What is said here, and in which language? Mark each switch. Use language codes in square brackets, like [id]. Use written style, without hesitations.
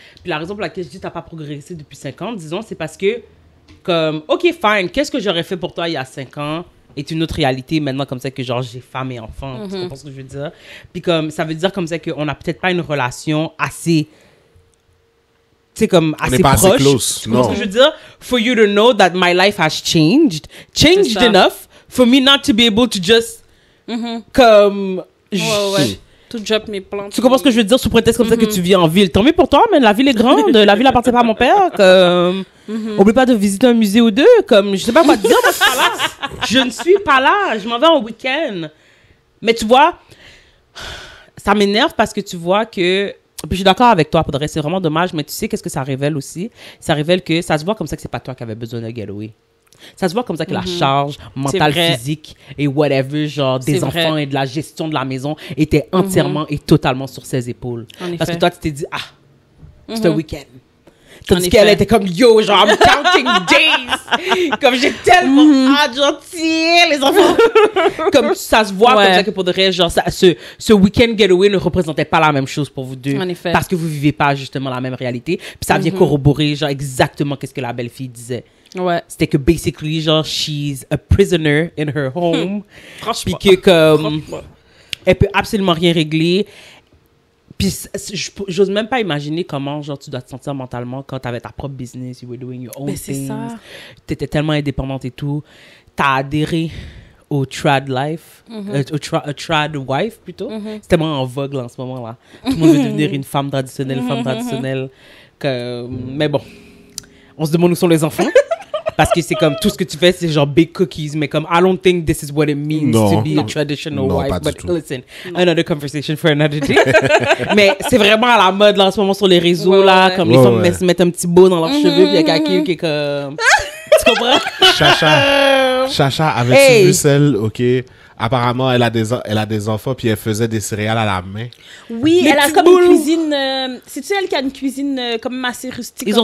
[fr] Puis la raison pour laquelle je dis que t'as pas progressé depuis 5 ans, disons, c'est parce que, comme, OK, fine, qu'est-ce que j'aurais fait pour toi il y a 5 ans est une autre réalité maintenant, comme ça, que genre, j'ai femme et enfant. Tu comprends ce que je veux dire? Puis comme, ça veut dire comme ça qu'on a peut-être pas une relation assez... Tu sais, comme, assez proche. Assez close. Tu comprends ce que je veux dire? [en] For you to know that my life has changed enough for me not to be able to just... [fr] Comme... Ouais. Tout drop mes plans. Tu comprends ce que je veux dire? Sous prétexte comme ça que tu vis en ville. Tant mieux pour toi, mais la ville est grande. La ville appartient pas à mon père. Comme... Oublie pas de visiter un musée ou deux. Comme, je sais pas quoi te dire, moi, je suis pas là. Je ne suis pas là. Je m'en vais en week-end. Mais tu vois, ça m'énerve parce que tu vois que... Puis je suis d'accord avec toi, Podré, c'est vraiment dommage, mais tu sais qu'est-ce que ça révèle aussi? Ça révèle que ça se voit comme ça que c'est pas toi qui avais besoin de getaway. Ça se voit comme ça que la charge mentale, physique et whatever, genre des enfants et de la gestion de la maison était entièrement et totalement sur ses épaules. Parce que toi, tu t'es dit, c'est un week-end. Tandis qu'elle était comme, yo, genre, [en] I'm counting days. [fr] Comme, j'ai tellement hâte, genre, tiens, les enfants. Comme, ça se voit comme ça que pour de vrai, genre, ce week-end getaway ne représentait pas la même chose pour vous deux. En effet. Parce que vous vivez pas, justement, la même réalité. Puis ça vient corroborer, genre, exactement qu'est-ce que la belle-fille disait. Ouais. C'était que, [en] basically, genre, she's a prisoner in her home. [fr] Franchement. Puis que, comme, elle peut absolument rien régler. Puis, j'ose même pas imaginer comment, genre, tu dois te sentir mentalement quand t'avais ta propre business, [en] you were doing your own things. [fr] T'étais tellement indépendante et tout. T'as adhéré au trad life, au trad wife, plutôt. C'est tellement en vogue, là, en ce moment-là. Tout le monde veut devenir une femme traditionnelle, mais bon, on se demande où sont les enfants. Parce que c'est comme, tout ce que tu fais, c'est genre big cookies, mais comme, [en] I don't think this is what it means to be a traditional wife. But listen, another conversation for another day. [fr] Mais c'est vraiment à la mode, là, en ce moment, sur les réseaux, là, comme les femmes mettent un petit beau dans leurs cheveux, puis il y a quelqu'un qui est comme... Tu comprends? Chacha, avais-tu vu celle, OK, apparemment, elle a des enfants, puis elle faisait des céréales à la main. Oui, elle a comme une cuisine... C'est-tu elle qui a une cuisine quand même assez rustique?